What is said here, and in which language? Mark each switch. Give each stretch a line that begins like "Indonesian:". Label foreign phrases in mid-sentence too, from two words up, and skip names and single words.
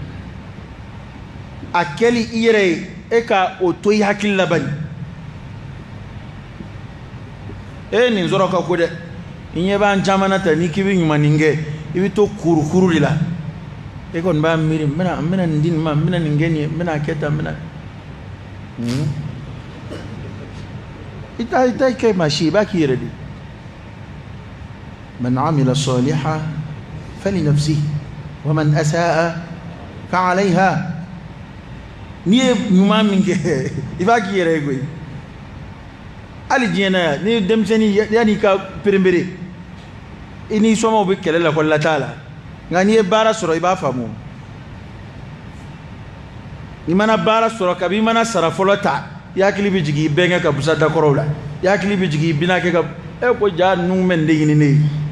Bambara: a kɛli i yɛrɛ ye e ka o to i hakili la bani nin sɔrɔ ka ko dɛ i ɲɛ b'an caman na ta n'i k'i bɛ ɲumanin kɛ i bɛ to kurukuru de la e kɔni b'a miiri n bɛna nin di nin ma n bɛna nin kɛ nin ye n bɛna kɛ tan n bɛna i t'a kɛ maa si i b'a k'i yɛrɛ de
Arabic: من عمل صالحا فلنفسه ومن أساء فعليها
Bambara: ni ye ɲuman min kɛ i b'a k'i yɛrɛ ye koyi hali diɲɛ na yan ni denmisɛnnin yan'i ka perenpere i ni sɔmaw bɛ kɛlɛ la kɔlila t'a la nka n'i ye baara sɔrɔ i b'a faamu i mana baara sɔrɔ kabi i mana sara fɔlɔ ta i hakili bɛ jigin i bɛnkɛ ka busa dakɔrɔw la i hakili bɛ jigin i binakɛ ka ko jaa ninnu bɛ nin de ɲini ne ye